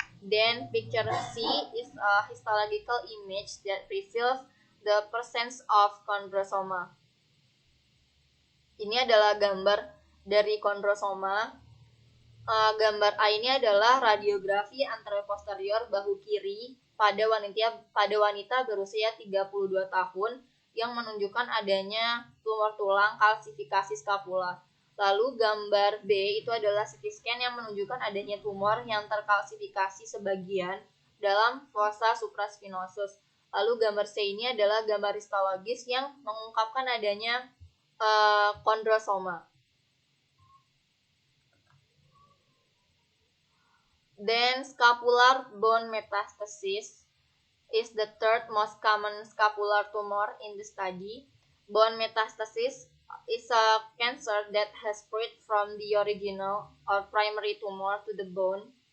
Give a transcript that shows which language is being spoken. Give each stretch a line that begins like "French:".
English: Then picture C is a histological image that reveals the presence of chondrosoma.
Indonesian: Ini adalah gambar dari chondrosoma. Gambar A ini adalah radiografi anteroposterior bahu kiri pada wanita berusia 32 tahun yang menunjukkan adanya tumor tulang kalsifikasi scapula. Lalu gambar B itu adalah CT scan yang menunjukkan adanya tumor yang terkalsifikasi sebagian dalam fossa supraspinosus. Lalu gambar C ini adalah gambar histologis yang mengungkapkan adanya chondrosoma.
English: Then scapular bone metastasis is the third most common scapular tumor in the study. Bone metastasis is a cancer that has spread from the original or primary tumor to the bone.